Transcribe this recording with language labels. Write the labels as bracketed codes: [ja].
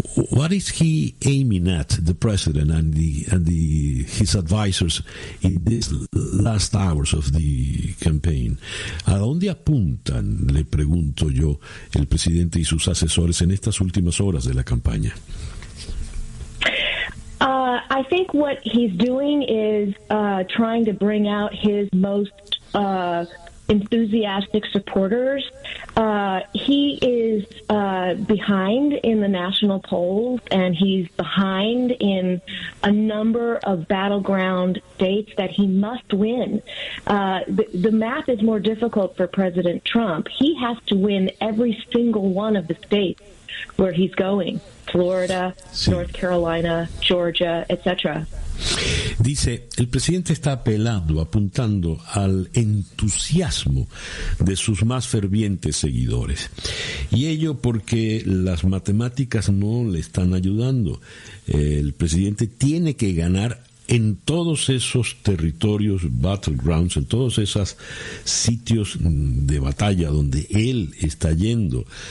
[en] What is he aiming at, the president and his advisors, in these last hours of the campaign? [es] ¿A dónde apuntan, le pregunto yo, el presidente y sus asesores en estas últimas horas de la campaña? [en] I think what he's doing is trying to bring out his most enthusiastic supporters. He is behind in the national polls, and he's behind in a number of battleground states that he must win. The math is more difficult for President Trump. He has to win every single one of the states where he's going. Florida, North Carolina, Georgia, etc. [es] Dice, el presidente está apelando, apuntando al entusiasmo de sus más fervientes seguidores. Y ello porque las matemáticas no le están ayudando. El presidente tiene que ganar en todos esos territorios, battlegrounds, en todos esos sitios de batalla donde él está yendo.